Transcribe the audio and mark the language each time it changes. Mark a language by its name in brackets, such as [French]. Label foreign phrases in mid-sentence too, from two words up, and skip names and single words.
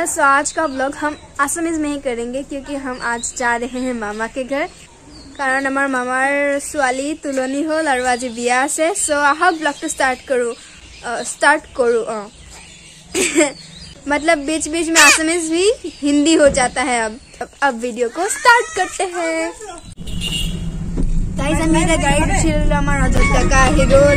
[Hindi] सो आज का ब्लॉग हम आसामीज में ही करेंगे क्योंकि हम आज जा रहे हैं मामा के घर, [Assamese] কাৰণ আমাৰ মামাৰ ছোৱালী তুলনী হ'ল [Hindi] और [Assamese] আজি বিয়া সে। [Hindi] सो आहा ब्लॉग तो स्टार्ट करूँ मतलब बीच बीच में आसामीज भी हिंदी हो जाता है। अब वीडियो को स्टार्ट करते हैं। [Assamese] गाइस আমি এটা গাড়ী উঠিলো, আমাৰ অজত কাকা আহি গ'ল।